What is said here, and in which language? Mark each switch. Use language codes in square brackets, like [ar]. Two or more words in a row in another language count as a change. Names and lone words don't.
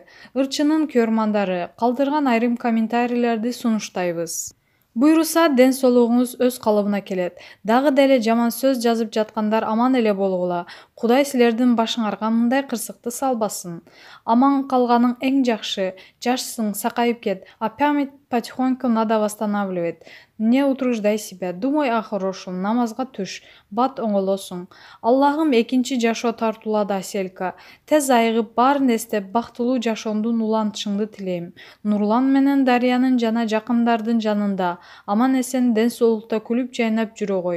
[ky] Ырчынын көрмандары калтырган айрым комментарийлерди сунуштайбыз. Буйруса ден соолугуңуз өз калыбына келет. Дагы деле жаман сөз жазып жаткандар аман эле болгула. Кудай силердин башыңарга мындай кырсыкты салбасын. Аман калганың эң жакшы. Жашсың, сакайып кет. [ru] А память потихоньку надо восстанавливать. Не утруждай себя. Думай о хорошем. [ky] Намазга түш. Бат оңолосуң. Аллахым экинчи жашоо тартуулады Аселька. Тез айыгып, баарын эстеп, бактылуу жашооңдун улантышыңды тилейм. Нурлан менен Дариянын жана жакындардын жанында аман эсен ден соолукта күлүп жайнап жүрө гой.